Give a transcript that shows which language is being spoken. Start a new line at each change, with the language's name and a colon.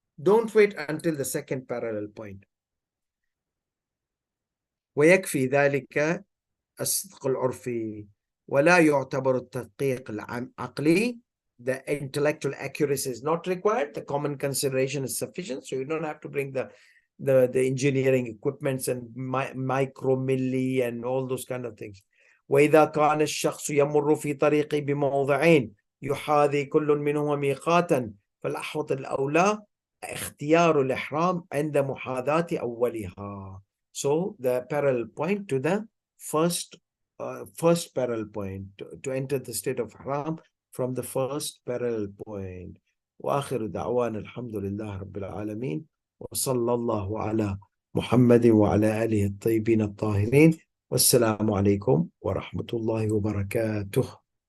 English: Don't wait until the second parallel point.
Arabic: ويكفي ذلك الصدق العرفي ولا يعتبر التدقيق العقلي.
English: The intellectual accuracy is not required. The common consideration is sufficient. So you don't have to bring the engineering equipments and micromilli and all those kind of things.
Arabic: وإذا كان الشخص يمر في طريقه بموضعين يحاذي كل منهما ميقاتا فالأحوط الأولى اختيار الإحرام عند محاذاة أولها.
English: So the parallel point to the first parallel point to enter the state of Ihram from the first parallel point.
Arabic: وآخر دعوانا الحمد لله رب العالمين وصلى الله على محمد وعلى آله الطيبين الطاهرين والسلام عليكم ورحمة الله وبركاته.